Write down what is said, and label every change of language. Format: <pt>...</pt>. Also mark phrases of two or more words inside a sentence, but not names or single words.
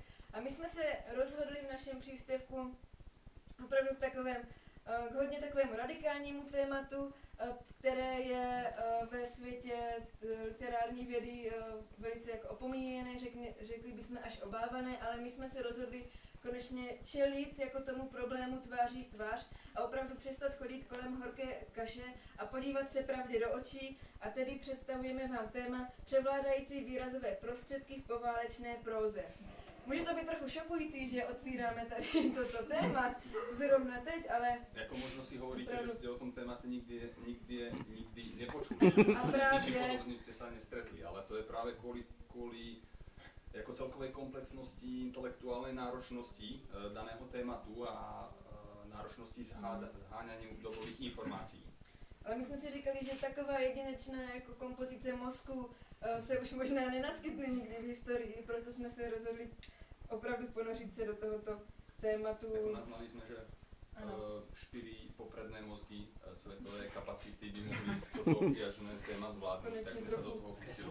<cs>A my jsme se rozhodli v našem příspěvku opravdu k hodně takovému radikálnímu tématu, které je ve světě literární vědy velice jako opomíjené, řekli bychom až obávané, ale my jsme se rozhodli konečně čelit jako tomu problému tváří v tvář a opravdu přestat chodit kolem horké kaše a podívat se pravdě do očí, a tedy představujeme vám téma převládající výrazové prostředky v poválečné próze. Může to být trochu šokující, že otvíráme tady toto téma zrovna teď, ale...</cs> <sk>Jako možno si hovoríte,</sk> <cs>opravdu...</cs> <sk>že ste o tom témate nikdy nepočuli.</sk> <cs>A právě...</cs> <sk>S ničím podobným ste sa nestretli, ale to je práve kvôli jako celkovej komplexnosti, intelektuálnej náročnosti daného tématu a náročnosti zháňaní dobových informácií.</sk> <cs>Ale my jsme si říkali, že taková jedinečná jako kompozice mozku se už možná nenaskytne nikdy v historii, proto jsme se rozhodli opravdu ponořit se do tohoto tématu. Jako naznali jsme, že 4 popredné mozky světové kapacity by mohli toto obťažné téma zvládnout, tak jsme se do toho pustili.</cs>